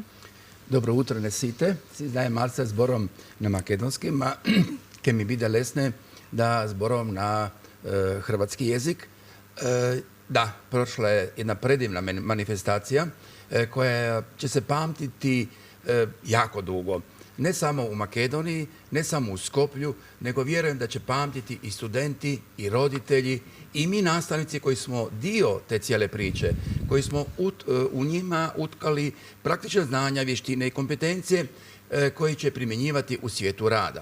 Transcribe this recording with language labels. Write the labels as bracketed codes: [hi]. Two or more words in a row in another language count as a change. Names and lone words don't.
[mk] Добро утро на сите. Си знаем малце збором на македонски, ма ќе ми биде лесне да збором на хрватски јазик. Да, прошла е една предивна манифестација која ќе се памтити [hr] jako dugo. Ne samo u Makedoniji, ne samo u Skoplju, nego vjerujem da će pamtiti i studenti, i roditelji, i mi nastavnici koji smo dio te cijele priče, koji smo u njima utkali praktične znanja, vještine i kompetencije koji će primjenjivati u svijetu rada.